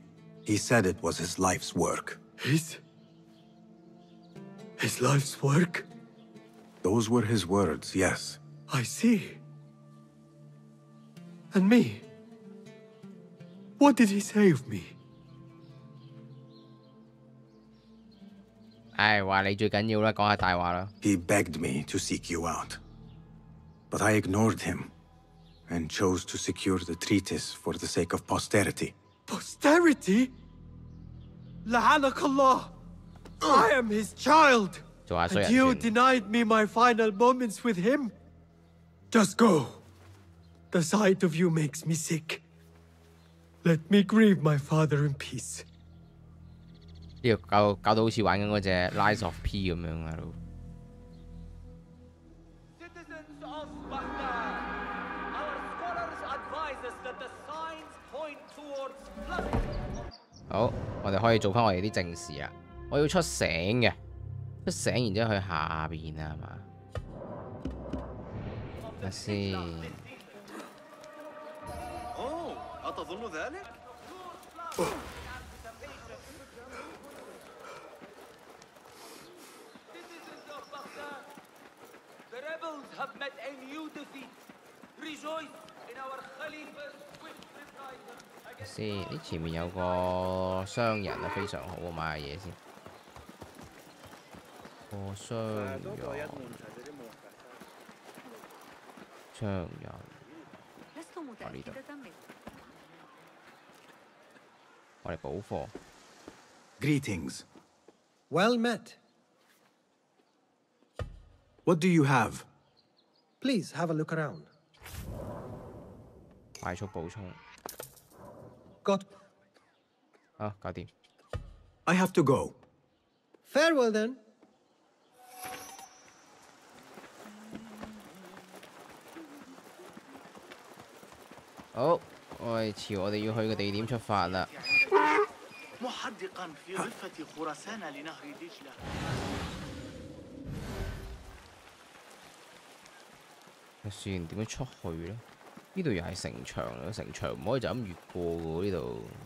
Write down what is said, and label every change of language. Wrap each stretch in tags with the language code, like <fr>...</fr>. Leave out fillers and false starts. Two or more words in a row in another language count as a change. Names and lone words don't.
<en>He said it was his life's work. His life's work? Those were his words, yes. I see. And me? What did he say of me?</en> <yue>唉，話你最緊要啦，講下大話啦。</yue> <en>He begged me to seek you out. But I ignored him, and chose to secure the treatise for the sake of posterity. Posterity?</en> <ar>لعنك الله!</ar> <en>I am his child!</en> <yue>做下衰</yue> <en>And</en> <yue>人</yue> <en>you</en> <yue>先。</yue> <en>denied me my final moments with him? Just go. The sight of you makes me sick. Let me grieve my father in peace.</en> <yue>呢個搞到好似玩緊嗰隻 Lies of P 咁樣喺度。</yue> <en>Citizens of Baghdad, our scholars advise us that the signs point towards flooding.</en> <yue>好，我哋可以做翻我哋啲正事啦。我要出醒嘅，出醒然之後去下邊啊，係嘛？睇下先。</yue> <ar>Oh, أتظن ذلك؟</ar> <en>Citizens of Baghdad, have met a new defeat. Rejoice in our Khalifa's swift reprisal.</en> <yue>先，呢前面有個商人啊，非常好啊，買下嘢先。個商人，商人，呢度，我哋補貨。</yue> <en>Greetings. Well met. What do you have? Please have a look around.</en> <yue>快速補充。</yue> <en>Got.</en> <yue>啊，搞掂。</yue> <en>I have to go. Farewell then.</en> <yue>好，我哋朝我哋要去嘅地點出發啦。</yue> <ar>محدقا في ضفة خراسان لنهر دجلة.</ar> <yue>算點樣出去咧？呢度又係城牆啦，城牆唔可以就咁越過嘅喎，呢度。</yue>